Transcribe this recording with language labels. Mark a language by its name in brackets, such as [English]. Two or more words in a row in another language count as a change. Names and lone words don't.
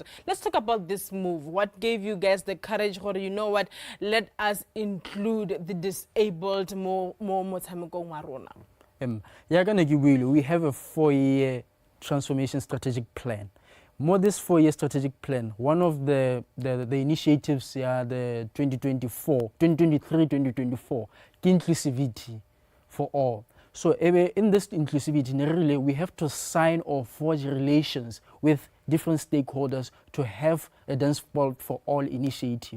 [English] Let's talk about this move. What gave you guys the courage or you know what, let us include the disabled [Tswana] more motshamekong wa rona? Ya kana ke buile, [English] we have a 4-year transformation strategic plan. More this 4-year strategic plan, one of the initiatives, the 2023-2024, inclusivity for all. So in this inclusivity, really, we have to sign or forge relations with different stakeholders to have a dance sport for all initiative.